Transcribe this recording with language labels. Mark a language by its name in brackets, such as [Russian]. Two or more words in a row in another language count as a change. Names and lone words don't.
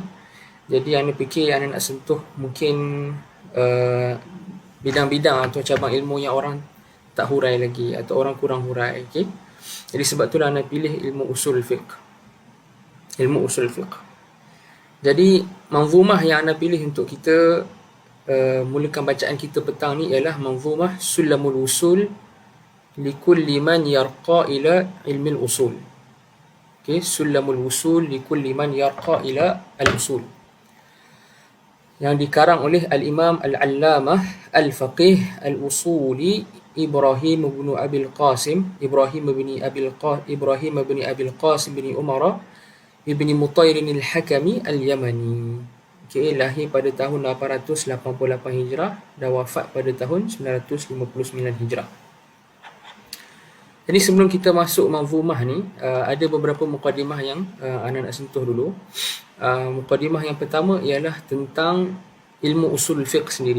[Malay] Jadi ana fikir ana nak sentuh mungkin bidang-bidang atau cabang ilmu yang orang tak hurai lagi atau orang kurang hurai. Okay? Jadi sebab itulah ana pilih ilmu usul fiqh. Jadi manzumah yang ana pilih untuk kita mulakan bacaan kita petang ni ialah manzumah Sulamul Wusul likulli man yarqa ila ilmil usul. Okay? Sulamul Wusul likulli man yarqa ila al-usul, yang dikarang oleh Al-Imam Al-Allamah Al-Faqih Al-Usuli Ibrahim bin Abil Qasim bin Umar bin Mutair Al-Hakami Al-Yamani. Okay, lahir pada tahun 888 Hijrah dan wafat pada tahun 959 Hijrah. Jadi sebelum kita masuk manzumah ni, ada beberapa mukadimah yang ana nak sentuh dulu. Mukadimah yang pertama ialah tentang ilmu usul fiqh sendiri.